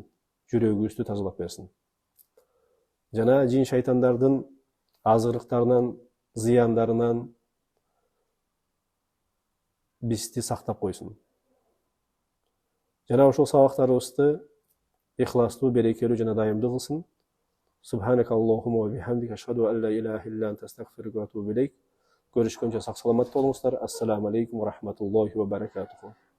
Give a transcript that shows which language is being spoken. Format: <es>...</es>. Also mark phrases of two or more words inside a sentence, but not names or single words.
<ky>Жүрөгүбүздү тазалап берсин. Жана жин шайтандардын азгырыктарынан, зыяндарынан бизди сактап койсун. Жана ошол сабактарыбызды ихластуу, берекелүү жана дайымдуу кылсын.</ky> <ar>سبحانك اللهم وبحمدك أشهد أن لا إله إلا أنت أستغفرك وأتوب إليك.</ar> <ky>Görüşкөнчө сак саламат болуңуздар.</ky> <ar>السلام عليكم ورحمة الله وبركاته.</ar>